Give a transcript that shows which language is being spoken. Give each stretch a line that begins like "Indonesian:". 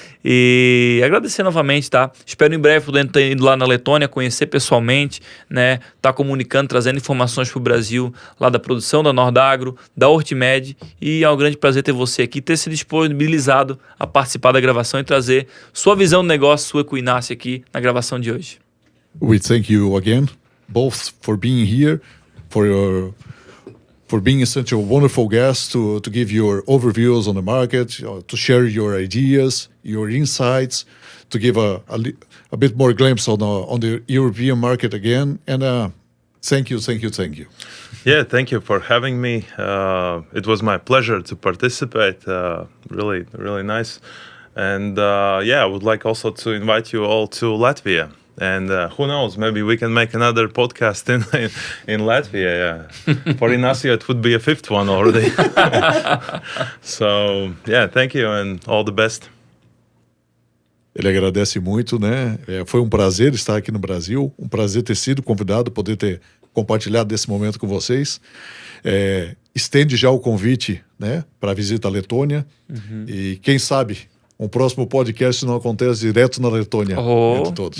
Portuguese: E agradecer novamente, tá? Espero em breve poder ter ido lá na Letônia, conhecer pessoalmente, né? Tá comunicando, trazendo informações pro Brasil, lá da produção da Nordagro, da Hortimed, e é um grande prazer ter você aqui, ter se disponibilizado a participar da gravação e trazer sua visão do negócio, sua Equinácia aqui na gravação de hoje.
English: We thank you again, both for being here, for being such a wonderful guest to give your overviews on the market, to share your ideas, your insights, to give a bit more glimpse on the European market again. And thank you. Yeah, thank you for having me. It was my pleasure to participate. Really, really nice. And I would like also to invite you all to Latvia. And who knows, maybe we can make another podcast in Latvia. Yeah. For Ignacio, it would be a fifth one already. So, thank you and all the best.
Portuguese: Ele agradece muito, né? Foi um prazer estar aqui no Brasil, um prazer ter sido convidado, poder ter compartilhado desse momento com vocês. Estende já o convite, né, para a visita à Letônia. E quem sabe um próximo podcast não acontece direto na Letônia, entre todos.